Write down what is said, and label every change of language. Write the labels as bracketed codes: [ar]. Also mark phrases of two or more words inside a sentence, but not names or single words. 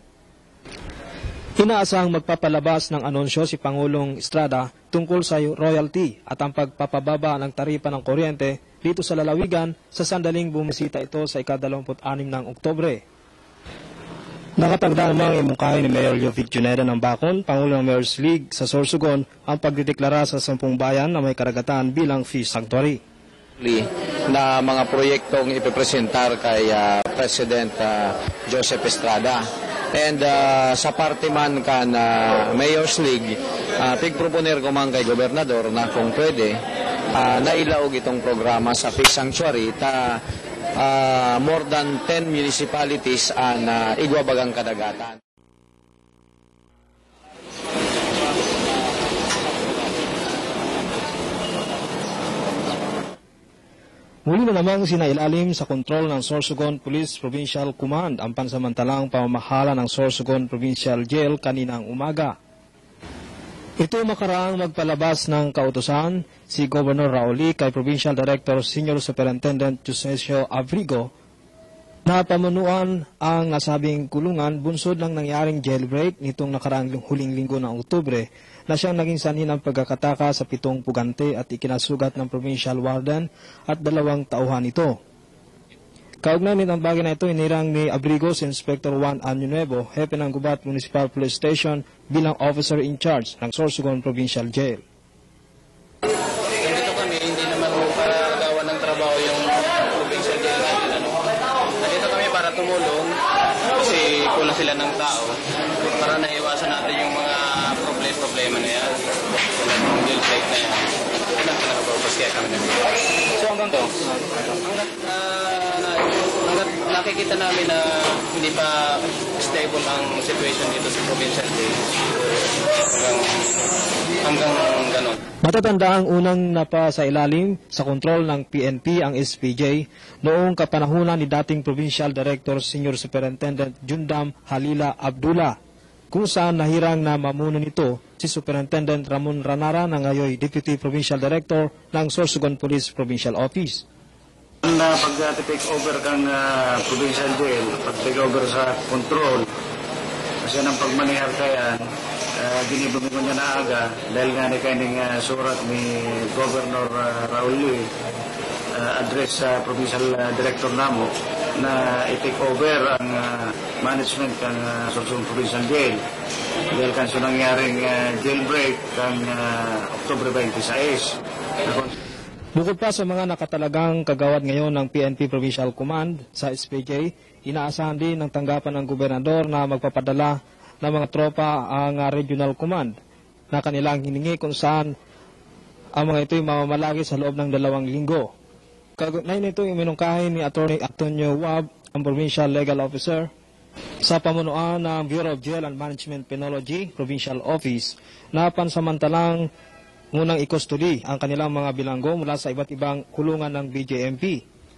[tl] Inaasahang magpapalabas ng anunsyo si Pangulong Estrada tungkol sa royalty at ang pagpapababa ng taripa ng kuryente dito sa lalawigan sa sandaling bumisita ito sa ika-26 ng Oktubre. Nakatagda namang imungkahi ni Mayor Jovic Juneda ng Bacol, Pangulo ng Mayor's League sa Sorsogon, ang pagdideklara sa 10 bayan na may karagatan bilang Fish Sanctuary. Na mga proyektong ipipresentar kay President Joseph Estrada. [bik] And sa parte man ka na Mayor's League, pigproponer ko man kay Gobernador na kung pwede, nailaog itong programa sa Fish Sanctuary [en] more than 10 municipalities [bik] na igwabagang kadagatan. [tl] Muli na namang sinailalim sa kontrol ng Sorsogon Police Provincial Command ang pansamantalang pamamahala ng Sorsogon Provincial Jail kaninang umaga. Ito makaraang magpalabas ng kautusan si Governor Rauli kay Provincial Director Senior Superintendent Josesio Abrigo na pamunuan ang nasabing kulungan bunsod ng nangyaring jailbreak nitong nakaraang huling linggo ng Oktubre na siyang naging sanhi ng pagkakataka sa 7 pugante at ikinasugat ng Provincial Warden at 2 tauhan ito. Kaugnay nitong bagay na ito, inirang ni Abrigo si Inspector Juan Año Nuevo, hepe ng Gubat Municipal Police Station bilang [en] officer in charge [tl] ng Sorsogon Provincial Jail. Nandito kami, hindi naman para gawa ng trabaho yung provincial jail natin. Nandito kami para tumulong kasi kulang sila ng tao para naiwasan natin yung mga problema na yan. Yung jail break na yan. Yan ang pinaka-purpose kaya kami nandito. So hanggang to? Hanggang nakikita namin na hindi pa stable ang situation dito sa provincial jail. Hanggang ganon. Matatanda ang unang napasailalim sa kontrol ng PNP ang SPJ noong kapanahunan ni dating Provincial Director Senior Superintendent Jundam Halila Abdullah, kung saan nahirang na mamuno nito si Superintendent Ramon Ranara na ngayon Deputy Provincial Director ng Sorsogon Police Provincial Office. [bik] Pag-take over kang provincial jail, pag-take over sa control, kasi ng pagmanihar kayan, ginibumi ko niya na aga dahil nga ni kaining surat ni Governor Rauli address sa provincial director namo na i-take over ang management ng Sorsogon Provincial Jail dahil kan so nangyaring jailbreak kang Oktubre 26. [tl] Bukod pa sa mga nakatalagang kagawad ngayon ng PNP Provincial Command sa SPJ, inaasahan din ng tanggapan ng gobernador na magpapadala ng mga tropa ang Regional Command na kanilang hiningi kung saan ang mga ito'y mamamalagi sa loob ng 2 linggo. Kaugnay nito yung minungkahi ni Attorney Antonio Wab, ang Provincial Legal Officer, sa pamunuan ng Bureau of Jail and Management Penology Provincial Office na pansamantalang munang ikustudi ang kanilang mga bilanggo mula sa iba't ibang kulungan ng BJMP.